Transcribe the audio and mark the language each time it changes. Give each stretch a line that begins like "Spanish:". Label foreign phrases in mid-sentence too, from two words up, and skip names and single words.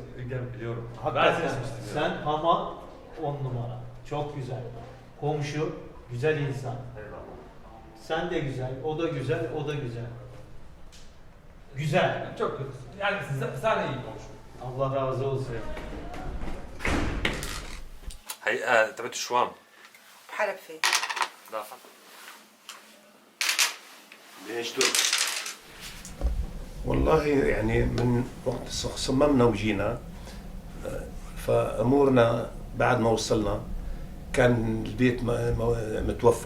Turkish: Biliyorum. Hakikaten. Ben seni seçtim. Sen ama 10 numara. Çok güzel. Komşu, güzel insan. Eyvallah. Sen de güzel, o da güzel, o da güzel. Güzel. Çok kötü. Yani sen iyi komşu. Allah razı olsun.
Arabic: هي تبعت الشوام. بحرب فيه. لا ليش دول؟ والله يعني من وقت صممنا وجينا فامورنا بعد ما وصلنا كان البيت متوفر.